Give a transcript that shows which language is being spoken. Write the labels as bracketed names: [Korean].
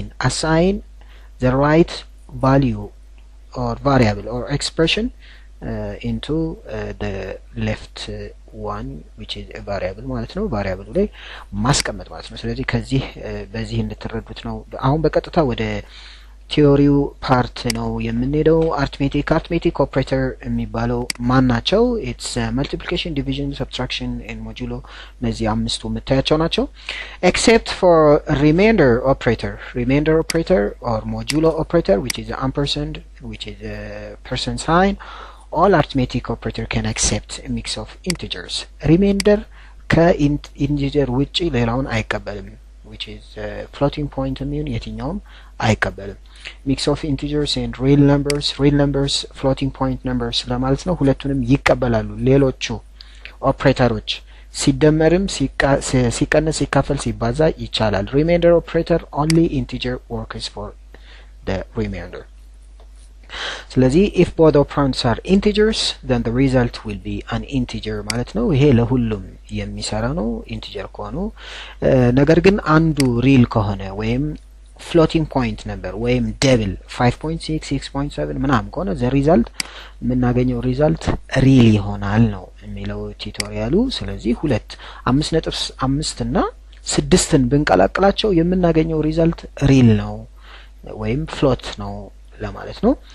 [English] assign the right value or variable or expression into the left one, which is a variable [Amharic] ማለት ነው። ቫሪያብሉ ላይ ማስቀመጥ ማለት ነው። ስለዚህ ከዚህ በዚህ እንድትረዱት ነው። አሁን በቀጥታ ወደ ቲዮሪው ፓርት ነው የምንሄደው። አርትሜቲክ ኦፕሬተር የሚባለው ማን ናቸው? [English] ኢትስ መልቲፕሊኬሽን፣ ዲቪዥን፣ ሰብትራክሽን ኤንድ ሞጁሎ። [Amharic] እነዚህ አምስቱ የምታያቸው ናቸው። [English] ኤክሴፕት ፎር ሪሜይንደር ኦፕሬተር ኦር ሞጁሎ ኦፕሬተር which is ampersand, which is a person sign. All arithmetic operator can accept a mix of integers. Remainder [Amharic] ከኢንቲጀር ውጪ ሌላውን አይቀበልም, [English] which is floating point [Amharic] የሚሆን የትኛውም አይቀበልም። [English] mix of integers and real numbers floating point numbers [Amharic] ለማለት ነው። ሁለቱንም ይቀበላሉ ሌሎቹ ኦፕሬተሮች። ሲደመርም ሲቀነስ ሲካፈል ሲባዛ ይቻላል። [English] remainder operator only integer works for the remainder. [Amharic] ስለዚህ [English] if both operands are integers then the result will be an integer [Amharic] ማለት ነው። ይሄ ለሁሉም የሚሰራ ነው ኢንቲጀር ከሆኑ። ነገር ግን አንዱ ሪል ከሆነ ወይም floating point number ወይም ደብል 5.6 6.7 ምናምን ከሆነ the result የምናገኘው ሪዛልት ሪል ይሆናል ነው የሚለው ቱቶሪያሉ። ስለዚህ 5.5 እና 6ን ብንቀላቅላቸው የምናገኘው ሪዛልት ሪል ነው ወይም ፍሎት ነው ለማለት ነው።